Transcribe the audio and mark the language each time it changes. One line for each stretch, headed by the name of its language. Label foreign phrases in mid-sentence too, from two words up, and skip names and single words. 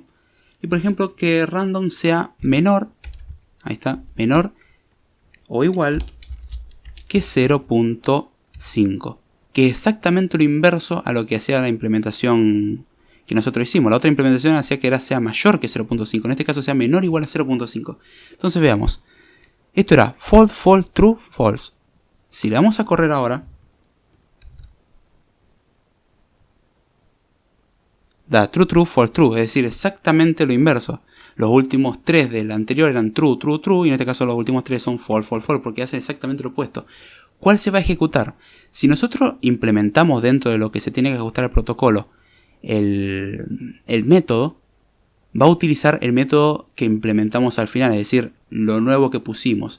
Spanish: Y por ejemplo que random sea menor, ahí está, menor o igual que 0.5. Que es exactamente lo inverso a lo que hacía la implementación que nosotros hicimos. La otra implementación hacía que sea mayor que 0.5. En este caso sea menor o igual a 0.5. Entonces veamos. Esto era
English: false, false, true, false.
Spanish: Si le vamos a correr ahora, da
English: true, true, false, true.
Spanish: Es decir, exactamente lo inverso. Los últimos 3 del anterior eran
English: true, true, true.
Spanish: Y en este caso los últimos 3 son
English: false, false, false.
Spanish: Porque hacen exactamente lo opuesto. ¿Cuál se va a ejecutar? Si nosotros implementamos dentro de lo que se tiene que ejecutar el protocolo el método, va a utilizar el método que implementamos al final, es decir, lo nuevo que pusimos.